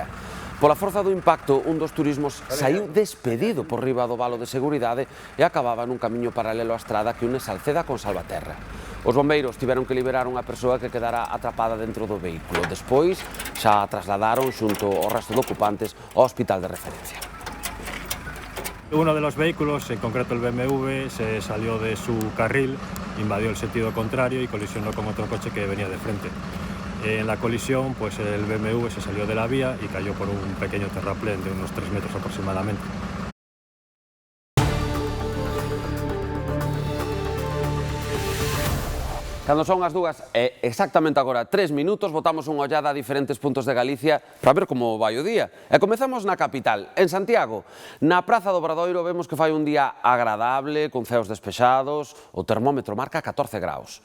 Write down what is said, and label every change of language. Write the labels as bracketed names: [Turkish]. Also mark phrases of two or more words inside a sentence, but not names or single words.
[Galician] Pola forza do impacto, un dos turismos saiu despedido por riba do valo de seguridade e acababa nun camiño paralelo á estrada que une Salceda con Salvaterra. Os bombeiros tiveron que liberar unha persoa que quedara atrapada dentro do vehículo. Despois, xa a trasladaron xunto ao resto de ocupantes ao hospital de referencia. [Spanish] Uno de los vehículos, en concreto el BMW, se salió de su carril, invadió el sentido contrario y colisionó con otro coche que venía de frente. En la colisión, pues el BMW se salió de la vía y cayó por un pequeño terraplén de unos 3 metros aproximadamente. [Galician] Cando son as 2 e exactamente agora 3 minutos, botamos unha ollada a diferentes puntos de Galicia para ver como vai o día. E comezamos na capital, en Santiago. Na Praza do Obradoiro vemos que fai un día agradable, con ceos despexados, o termómetro marca 14 graus.